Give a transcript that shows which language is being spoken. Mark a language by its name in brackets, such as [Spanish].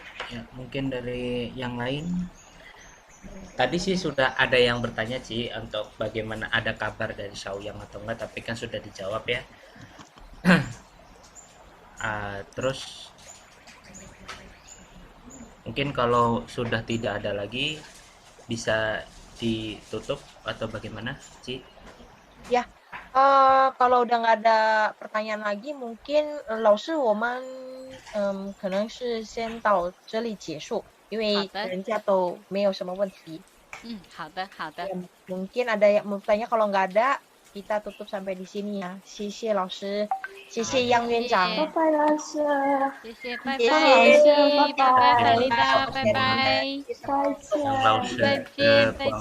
[Indonesian] Ya, mungkin dari yang lain. Tadi sih sudah ada yang bertanya sih untuk bagaimana ada kabar dari Shaoyang atau enggak, tapi kan sudah dijawab ya. Terus mungkin kalau sudah tidak ada lagi bisa ditutup atau bagaimana, Ci? Ya. Kalau udah nggak ada pertanyaan lagi, mungkin [Chinese] 老师我们可能是先到这里结束，因为人家都没有什么问题。好的。 [Indonesian] Mungkin ada yang mau tanya, kalau nggak ada kita tutup sampai di sini ya. [Chinese] 谢谢老师，谢谢杨院长。拜拜老师，谢谢，拜拜老师，拜拜法丽达，拜拜，再见。